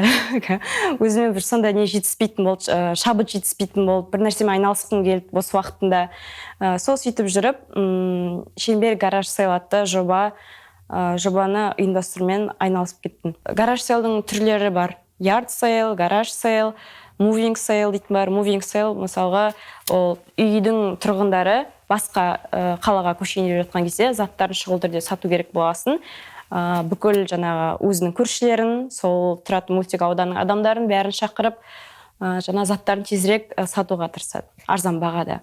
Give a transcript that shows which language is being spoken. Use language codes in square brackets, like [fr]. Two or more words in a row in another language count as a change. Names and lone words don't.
[kk] Өзіме бір сондай не жетіспейтін болды, шабыт жетіспейтін болды, бір нәрсемен айналысқым келді бос уақытында. Сол сөйтіп жүріп, Шеңбер гараж сейл атты жобаны ұйымдастырумен айналысып кеттім. Гараж сейлдің түрлері бар. [en] Yard sale, garage sale, moving sale [kk] дейтін бар. [en] Moving sale, [kk] мысалға, үйдің тұрғындары басқа қалаға көшкенде жатқан кезде заттарын шұғыл түрде сату керек болғасын. Бүкіл жаңағы өзінің көршілерін, сол тұратын мөлтек ауданның адамдарын бәрін шақырып, жаңа заттарын тезірек сатуға тырысады, арзан бағада.